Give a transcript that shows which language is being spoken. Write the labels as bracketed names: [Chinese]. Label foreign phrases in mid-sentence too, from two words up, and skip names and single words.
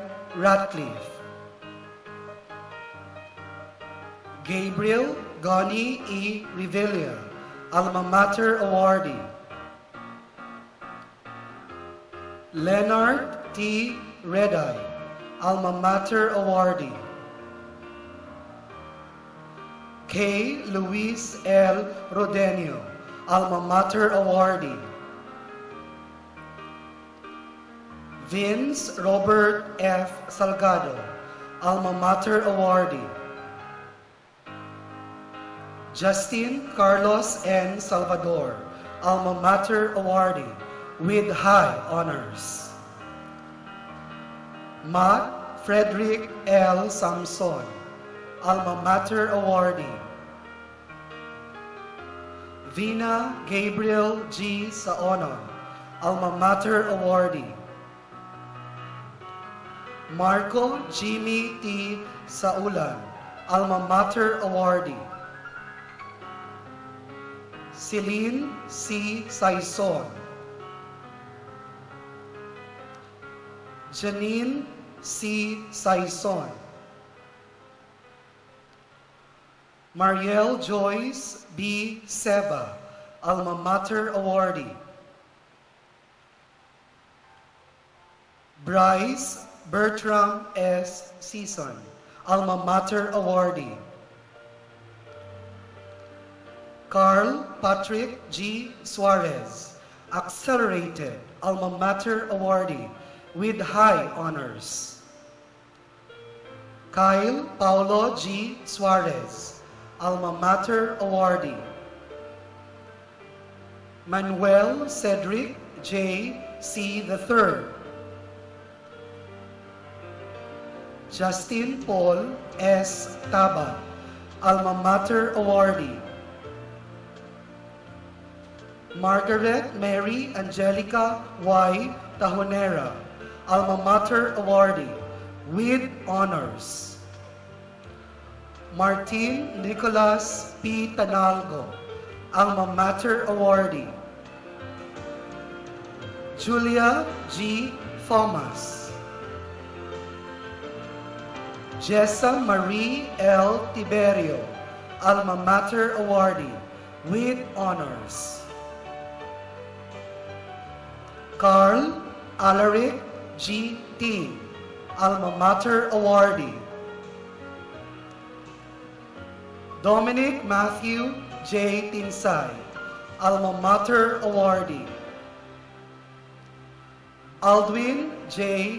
[English] Ratcliffe. Gabriel Goni E. Revilla, Alma Mater awardee. Leonard T. Redeye, Alma Mater awardee. K. Luis L. Rodenio, Alma Mater awardee. Vince Robert F. Salgado, Alma Mater awardee. Justin Carlos N. Salvador, Alma Mater awardee with high honors. Matt Frederick L. Samson, Alma Mater awardee. Vina Gabriel G. Saonon, Alma Mater awardee. Marco Jimmy T. Saulan, Alma Mater awardee. Celine C. Saison. Janine C. Saison. Marielle Joyce B. Seba, Alma Mater awardee. Bryce Bertram S. Season, Alma Mater awardee. Carl Patrick G. Suarez, Accelerated, Alma Mater awardee with high honors. Kyle Paulo G. Suarez, Alma Mater awardee. Manuel Cedric J. C. III. Justin Paul S. Taba, Alma Mater awardee. Margaret Mary Angelica Y. Tahonera, Alma Mater awardee with honors. Martin Nicolas P. Tanalgo, Alma Mater awardee. Julia G. Thomas. Jessa Marie L. Tiberio, Alma Mater awardee with honors. Carl Alaric G. T., Alma Mater awardee. Dominic Matthew J. Tinsay, Alma Mater awardee. Aldwin J.